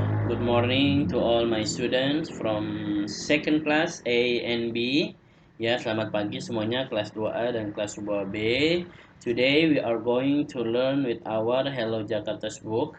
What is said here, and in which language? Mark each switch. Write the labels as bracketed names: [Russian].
[English] Good morning to all my students from second class A and B. [Indonesian] Ya, selamat pagi semuanya kelas 2A dan kelas 2B. [English] Today we are going to learn with our Hello Jakarta's book.